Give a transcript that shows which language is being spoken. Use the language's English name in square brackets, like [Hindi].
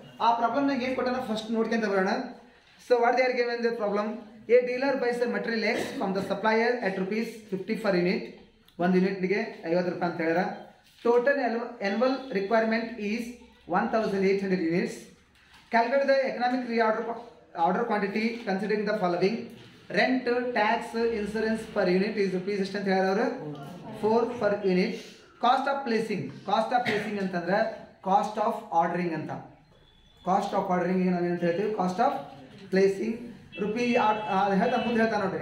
[Kannada] ಆ ಪ್ರಾಬ್ಲಮ್ ನಾಗ ಏನು ಕೊಟ್ಟಾನ ಫಸ್ಟ್ ನೋಡ್ಕೊಂತ ಬರೋಣ. [English] So what they are given the problem? A dealer buys the material X from the supplier at ₹50 per unit. [Kannada] ಒಂದು ಯೂನಿಟ್ಗೆ 50 ರೂಪಾಯಿ ಅಂತ ಹೇಳ್ಯಾರ. [English] Total annual requirement is 1,800 units. Calculate the economic reorder quantity considering the following. Rent tax insurance per unit is rupees [Kannada] ಎಷ್ಟು ಅಂತ ಹೇಳಿದವರು [English] 4 per unit. [Kannada] Cost of placing ಅಂತಂದ್ರೆ cost of ordering ಅಂತ. ಕಾಸ್ಟ್ ಆಫ್ ಆರ್ಡರಿಂಗ್ ಈಗ ನಾವೇನಂತ ಹೇಳ್ತೀವಿ, cost of placing rupee ಮುಂದೆ ಹೇಳ್ತಾ ನೋಡ್ರಿ.